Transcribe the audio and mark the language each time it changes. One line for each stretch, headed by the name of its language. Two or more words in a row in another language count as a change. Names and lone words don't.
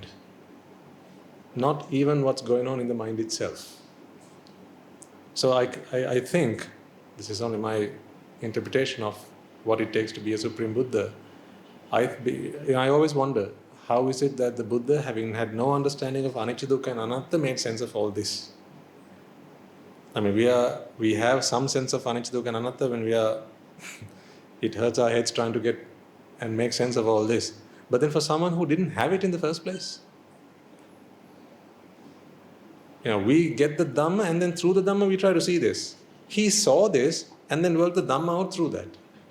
English: Not even what's going on in the mind itself. So I think, this is only my interpretation of what it takes to be a Supreme Buddha. I always wonder, how is it that the Buddha, having had no understanding of anicca, dukkha and anatta, made sense of all this? I mean, we have some sense of anicca, dukkha and anatta when it hurts our heads trying to get and make sense of all this. But then for someone who didn't have it in the first place, we get the Dhamma, and then through the Dhamma we try to see this. He saw this and then worked the Dhamma out through that.